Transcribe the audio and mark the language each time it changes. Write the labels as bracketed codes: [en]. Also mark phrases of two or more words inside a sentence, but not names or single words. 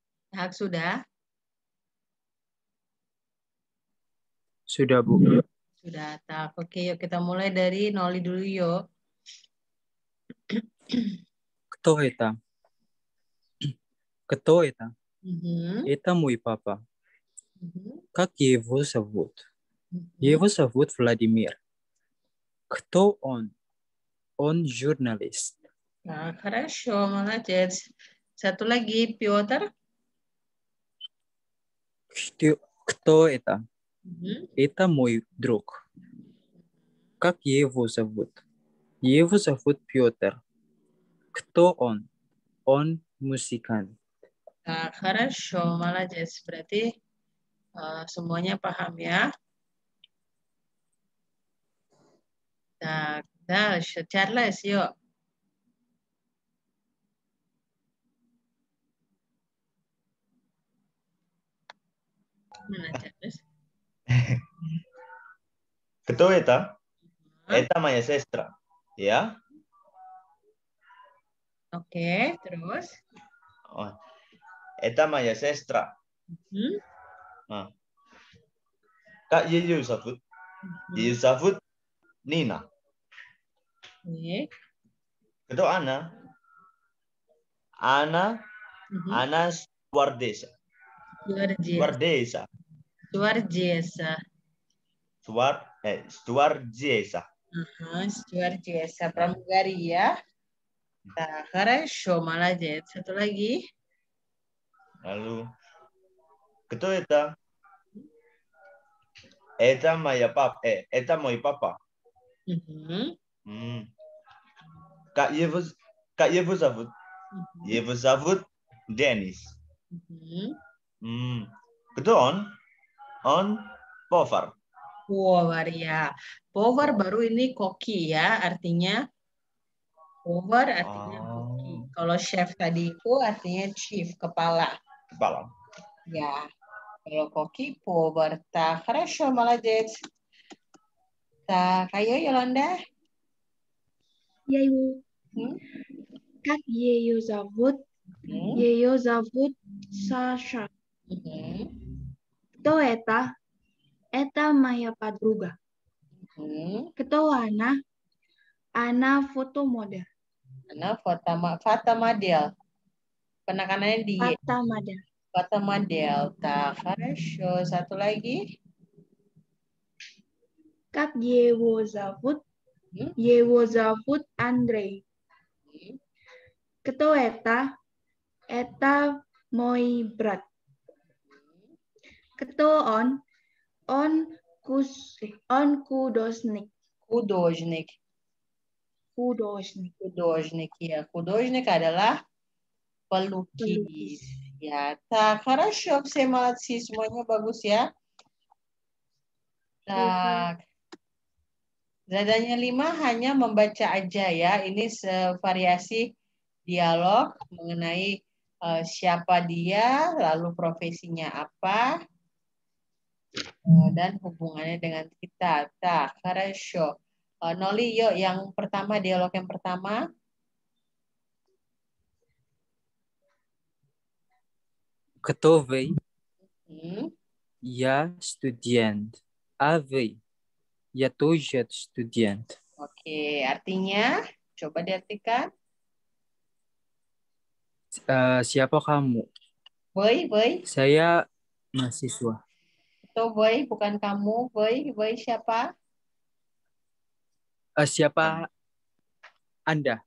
[id] Tak, sudah? Sudah, Bu. Sudah, tak. Oke, yuk kita mulai dari Noli dulu yuk. [ru] Кто это? Кто это? Mhm, Это мой папа. mhm, Как его зовут? mhm. Его зовут Владимир. Кто он? Он журналист. Nah, хорошо, молодец. [id] Satu lagi, Piotr. [ru] Кто это? Mhm. Это мой друг. Как его зовут? Его зовут Петр. Кто он? Он музыкант. Nah, хорошо, молодец. [id] Berarti semuanya paham ya. [ru] Так, дальше. [id] Charles, yuk. Mana Charles? [ru] Кто это? Hah? Eta моя сестра. [id] Ya. Oke, terus? [ru] Oh, Eta моя сестра. Hmm? Nah. Как её зовут. Её зовут Nina. [id] Oke. Itu Ana. Ana Mhm. [ru] Она стюардесса. [id] Luar biasa. [ru] Suardesa. [id] Luar biasa. [ru] Suardesa. [id] Luar biasa. Pramugari ya. Nah, [ru] хорошо, молодец. [id] Satu lagi. [ru] Lalu кто это? Это моя папа. Это мой папа. Mhm. Как его зовут. Mhm. Его зовут Dennis. Mhm. Кто он? Он повар. [id] Power ya. Power baru ini koki ya, artinya power artinya koki. Kalau chef tadi itu artinya chief, kepala. Kepala. Ya. Kalau koki power. [ru] Так, хорошо, молодец. [id] Так, ayo Yolanda. [ru] Я его. Hmm? Как ее зовут? Hmm? Ее зовут Саша. Hmm? Кто это? Это моя подруга. Hmm? Кто она? Она фотомодель. Она фотомодель. [id] Penekanannya di Y. [ru] Фотомодель. Фотомодель. Так, хорошо. [id] Satu lagi. [ru] Как его зовут? Hmm? Его зовут Андрей. Hmm? Кто это? Это мой брат. Кто он? Он художник. Kudojnik. Художник. Kudojnik ya. [id] Kudojnik adalah pelukis. Ya, tak, [ru] хорошо, все молодцы, [id] semuanya bagus ya. [ru] Tak. [id] Zadanya 5 hanya membaca aja ya. Ini variasi dialog mengenai siapa dia, lalu profesinya apa, dan hubungannya dengan kita. [ru] Tak, хорошо. [id] Noli, yuk yang pertama, dialog yang pertama. [ru] Кто вы? Hmm. Я студент. А вы? Я тоже студент. [id] Oke, artinya coba diartikan. Siapa kamu? Boy. Saya mahasiswa. Atau boy, bukan kamu. Boy siapa? Siapa Anda?